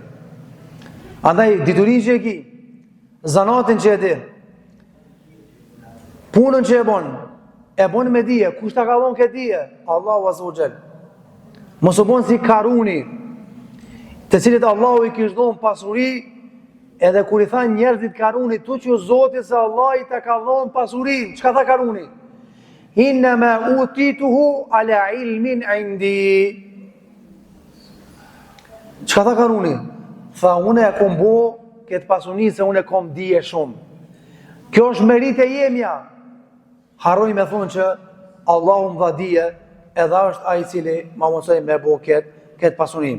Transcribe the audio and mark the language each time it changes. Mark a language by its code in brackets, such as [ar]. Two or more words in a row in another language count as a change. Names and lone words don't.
[sq] Andaj, diturin që e ki, zanatin që e di, punën që e bon me dije, kush ta ka dhënë këtë dije? [ar] الله عز وجل. [sq] Mos u bon si Karuni, të cilët Allahu i kishte dhënë pasuri, edhe kur i thanë njerëzit Karunit, tu që Zoti se Allah i ta ka dhënë pasurinë, çka tha Karuni? [ar] إنما أوتيته على علم عندي. [sq] Çka tha Karuni? Tha, unë e kom bo këtë pasuni se unë e kom dije shumë. Kjo është merit e jemja. Harroj me thonë që Allahu më dha dije, edhe është ai i cili ma mësoi me bo këtë pasuni.